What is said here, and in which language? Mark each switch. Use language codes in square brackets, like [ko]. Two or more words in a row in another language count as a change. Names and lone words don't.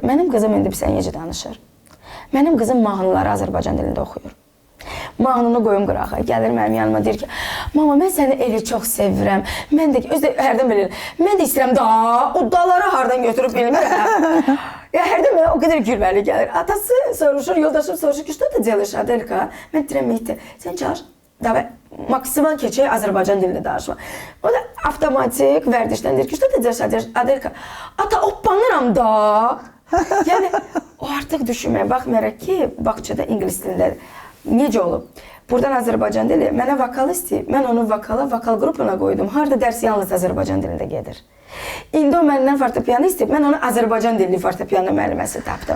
[az] Mənim qızım indi bizə necə danışır? Mənim qızım mahnıları Azərbaycan dilində oxuyur. Mahnını qoyum qırağa, gəlir mənim yanıma, deyir ki, mama, mən səni elə çox sevirəm. Mən də, özü də hərdən belə, mən də istəyirəm da, o daları hardan götürüb bilmirəm. Ya hərdən mənə o qədər gülməli gəlir. Atası soruşur, yoldaşım soruşur ki, [ru] что ты делаешь, Adelka? [az] Mən deyirəm, Mehdi, sən çalış, davay, maksimal keçək Azərbaycan dilində danışma. O da avtomatik vərdişdən deyir ki, [ru] что ты делаешь, Adelka? [az] Ata, oppanıram da. Yəni, o artıq düşünməyə baxmayaraq ki, bağçada ingilis dilindədir. Necə olub? Buradan Azərbaycan dili, mənə vokal istəyib, mən onu vokal qrupuna qoydum. Harada dərs yalnız Azərbaycan dilində gedir. İndi o məndən fortepiano istəyib, mən onu Azərbaycan dilli fortepiano müəlliməsi tapdım.